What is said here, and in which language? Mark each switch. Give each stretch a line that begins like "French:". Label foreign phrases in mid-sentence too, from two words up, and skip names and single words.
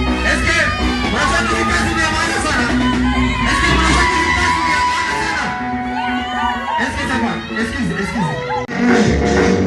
French: Est-ce que,
Swahili: unajua hii kazi ni ya maana sana?
French: Est-ce que
Swahili: unajua hii kazi ni ya maana sana?
French: Est-ce que ça va? Excuse, excuse.